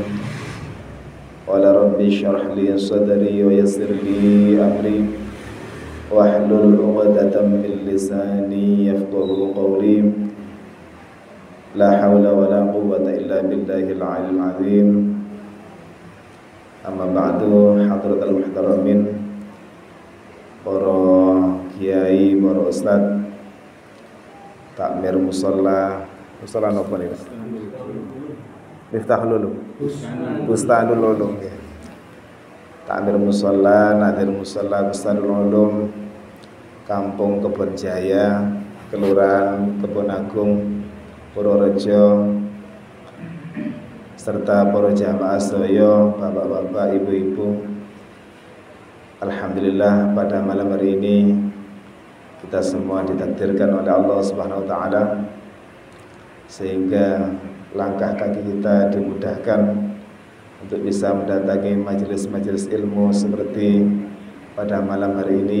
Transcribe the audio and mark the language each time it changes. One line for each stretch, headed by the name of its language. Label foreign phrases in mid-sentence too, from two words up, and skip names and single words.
Arabic: قال رب اشرح لي صدري ويسر لي أمري واحلل عقدة من لساني يفقهوا قولي. لا حول ولا قوة إلا بالله العلي العظيم. أما بعد، حضرات المحترمين,
Indonesian: para kiai, para ustaz, takmir musalla
Javanese: napa niku?
Indonesian: Miftahul Ulum. Bustanul Ulum ya. Takmir musalla, nadir musalla Bustanul Ulum, Kampung Kebon Jaya, Kelurahan Kebon Agung, Purworejo, serta para jamaah sedaya, bapak-bapak, ibu-ibu. Alhamdulillah pada malam hari ini kita semua ditakdirkan oleh Allah
Arabic: سبحانه وتعالى
Indonesian: sehingga langkah kaki kita dimudahkan untuk bisa mendatangi majelis-majelis ilmu seperti pada malam hari ini.